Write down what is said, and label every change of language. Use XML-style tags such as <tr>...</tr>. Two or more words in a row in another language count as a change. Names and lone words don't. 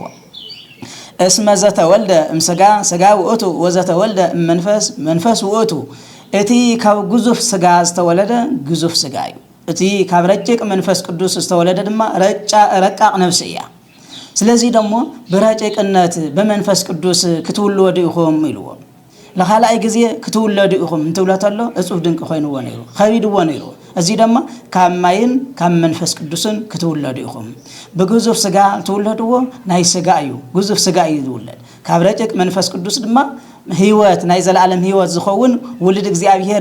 <gez>እስመ ዘተወልደ እምስጋ ስጋ ውእቱ ወዘተወልደ መንፈስ መንፈስ ውእቱ</gez> <ti>እቲ ካብ ግዙፍ ስጋ ዝተወለደ ግዙፍ ስጋ እዩ እቲ ካብ ረቂቅ መንፈስ ቅዱስ ዝተወለደ ድማ ረቃቅ ነፍስ እያ</ti> <am>ስለዚህ ደግሞ</am> <ti>በረቂቅነት በመንፈስ ቅዱስ ክትውለዱ ኢኹም ኢልዎ ለኻልኣይ ግዜ ክትውለዱ ኢኹም እንትብለተሎ እጹብ ድንቅ ኮይኑዎ ነይሩ ኸቢድዎ ነይሩ እዚ ድማ ካብ ማይን ካብ መንፈስ ቅዱስን ክትውለዱ ኢኹም በግዙፍ ስጋ ትውለድዎ ናይ ስጋ እዩ ግዙፍ ስጋ እዩ ዝውለድ ካብ ረቂቅ መንፈስ ቅዱስ ድማ ህይወት ናይ ዘለዓለም ህይወት ዝኸውን ውልድ እግዚአብሔር</ti>